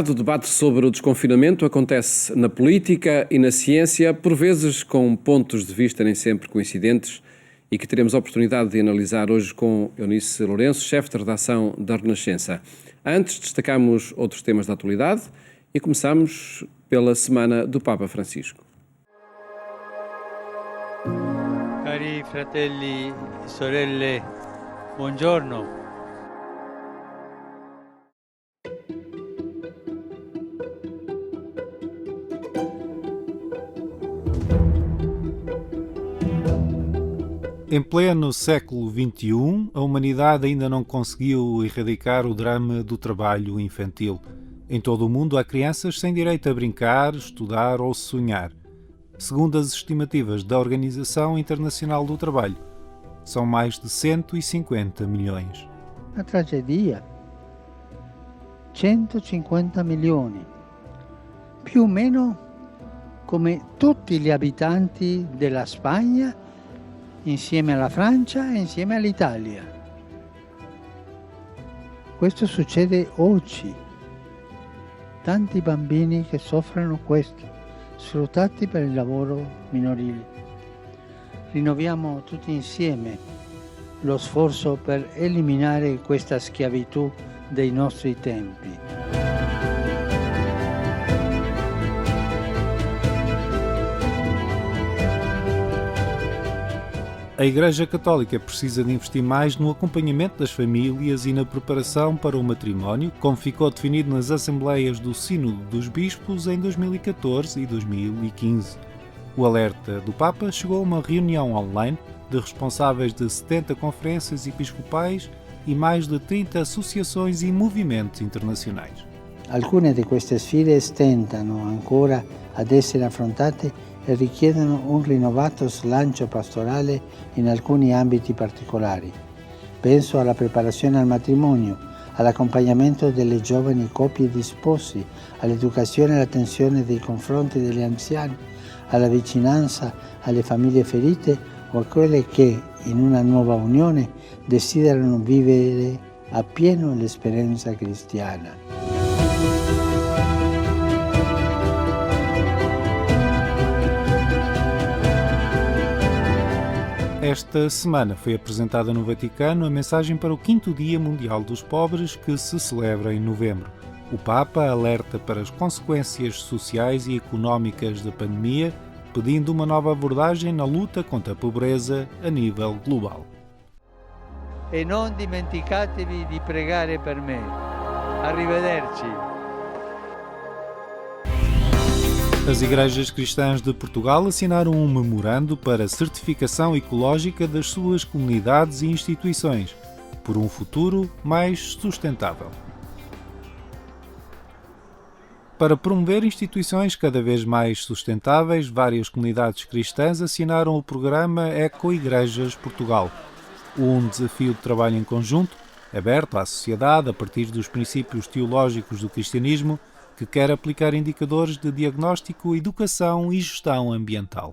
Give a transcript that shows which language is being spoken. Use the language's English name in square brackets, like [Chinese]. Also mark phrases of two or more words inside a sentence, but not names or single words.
[Portuguese] O debate sobre o desconfinamento acontece na política e na ciência, por vezes com pontos de vista nem sempre coincidentes, e que teremos a oportunidade de analisar hoje com Eunice Lourenço, chefe de redação da Renascença. Antes, destacamos outros temas da atualidade e começamos pela Semana do Papa Francisco. [Italian] Cari fratelli e sorelle, buongiorno. [Portuguese] Em pleno século XXI, a humanidade ainda não conseguiu erradicar o drama do trabalho infantil. Em todo o mundo há crianças sem direito a brincar, estudar ou sonhar. Segundo as estimativas da Organização Internacional do Trabalho, são mais de 150 milhões. [Italian] Una tragedia. 150 milioni, più o meno come tutti gli abitanti della Spagna, insieme alla Francia e insieme all'Italia. Questo succede oggi. Tanti bambini che soffrono questo, sfruttati per il lavoro minorile. Rinnoviamo tutti insieme lo sforzo per eliminare questa schiavitù dei nostri tempi. [Portuguese] A Igreja Católica precisa de investir mais no acompanhamento das famílias e na preparação para o matrimónio, como ficou definido nas Assembleias do Sínodo dos Bispos em 2014 e 2015. O alerta do Papa chegou a uma reunião online de responsáveis de 70 conferências episcopais e mais de 30 associações e movimentos internacionais. [Italian] Alcune di queste sfide stentano ancora ad essere affrontate e richiedono un rinnovato slancio pastorale in alcuni ambiti particolari. Penso alla preparazione al matrimonio, all'accompagnamento delle giovani coppie di sposi, all'educazione e all'attenzione nei confronti degli anziani, alla vicinanza alle famiglie ferite o a quelle che, in una nuova unione, desiderano vivere appieno l'esperienza cristiana. [Portuguese] Esta semana foi apresentada no Vaticano a mensagem para o 5º Dia Mundial dos Pobres, que se celebra em novembro. O Papa alerta para as consequências sociais e económicas da pandemia, pedindo uma nova abordagem na luta contra a pobreza a nível global. [Italian] E non dimenticatevi di pregare per me. Arrivederci. [Portuguese] As igrejas cristãs de Portugal assinaram um memorando para a certificação ecológica das suas comunidades e instituições, por um futuro mais sustentável. Para promover instituições cada vez mais sustentáveis, várias comunidades cristãs assinaram o programa Eco-Igrejas Portugal, um desafio de trabalho em conjunto, aberto à sociedade a partir dos princípios teológicos do cristianismo, que quer aplicar indicadores de diagnóstico, educação e gestão ambiental.